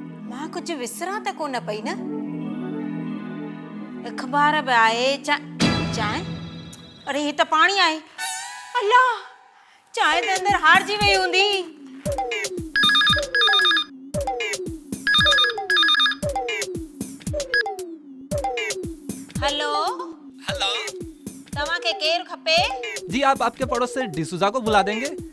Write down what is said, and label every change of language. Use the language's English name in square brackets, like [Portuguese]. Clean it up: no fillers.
[Sindhi] मां कुझु विसरां त कोन पई न। अख़बार बि आहे, चांहि, अरे ही त पाणी आहे। अल्लाह, चांहि त अंदरि हारजी वई हूंदी। हेलो हेलो, तव्हांखे केरु खपे? [Hindi] जी आप आपके पड़ोस से डिसूजा को बुला देंगे?